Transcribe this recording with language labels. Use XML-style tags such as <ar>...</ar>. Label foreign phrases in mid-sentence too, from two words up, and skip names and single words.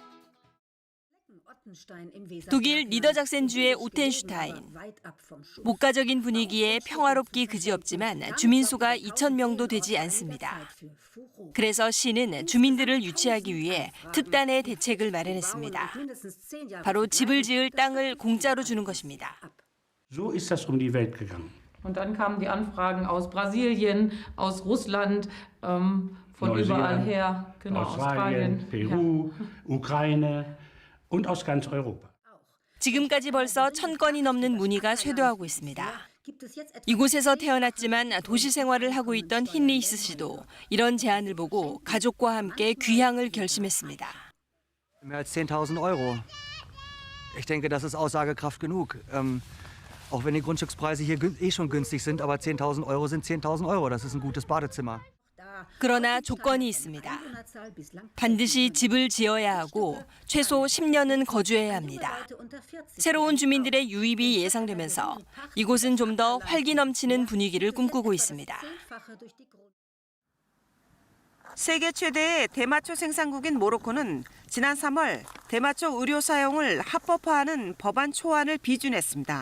<ko>독일 니더작센주의 우텐슈타인. 목가적인 분위기에 평화롭기 그지없지만 주민 수가 2,000명도 되지 않습니다. 그래서 시는 주민들을 유치하기 위해 특단의 대책을 마련했습니다. 바로 집을 지을 땅을 공짜로 주는 것입니다.</ko> <de>So ist das um die Welt gegangen. Und dann kamen die Anfragen aus Brasilien, aus Russland, von überall her, genau, Australien, Peru, Ukraine und aus ganz Europa.</de> <ko>지금까지 벌써 1,000건이 넘는 문의가 쇄도하고 있습니다. 이곳에서 태어났지만 도시 생활을 하고 있던 힌리히스 씨도 이런 제안을 보고 가족과 함께 귀향을 결심했습니다.</ko> <de>Mehr als 10.000 Euro. Ich denke, das ist Aussagekraft genug. Auch wenn die Grundstückspreise hier schon günstig sind, aber 10.000 Euro sind 10.000 Euro. Das ist ein gutes Badezimmer.</de> <ko>그러나 조건이 있습니다. 반드시 집을 지어야 하고 최소 10년은 거주해야 합니다. 새로운 주민들의 유입이 예상되면서 이곳은 좀 더 활기 넘치는 분위기를 꿈꾸고 있습니다. 세계 최대의 대마초 생산국인 모로코는 지난 3월 대마초 의료 사용을 합법화하는 법안 초안을 비준했습니다.</ko>